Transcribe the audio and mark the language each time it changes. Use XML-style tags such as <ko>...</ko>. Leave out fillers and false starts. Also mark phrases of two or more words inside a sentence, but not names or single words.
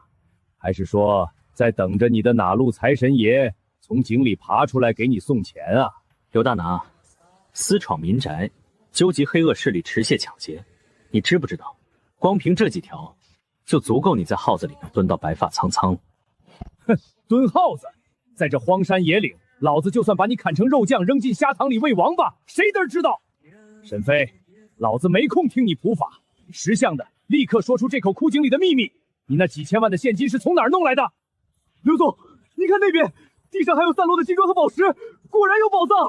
<zh>還是說在等着你的哪路財神爺從井裡爬出來給你送錢啊？劉大拿，私闖民宅，糾集黑惡勢力持械搶劫，你知不知道？光憑這幾條，就足夠你在耗子裡面蹲到白髮蒼蒼了。哼！蹲耗子，在這荒山野嶺，老子就算把你砍成肉醬，扔進蝦塘裡餵王八，誰嘚知道？沈飛，老子沒空聽你普法，識相的立刻說出這口枯井裡的秘密。你那幾千萬的現金是從哪兒弄來的？劉總，你看那邊，地上還有散落的金磚和寶石，果然有寶藏。</zh>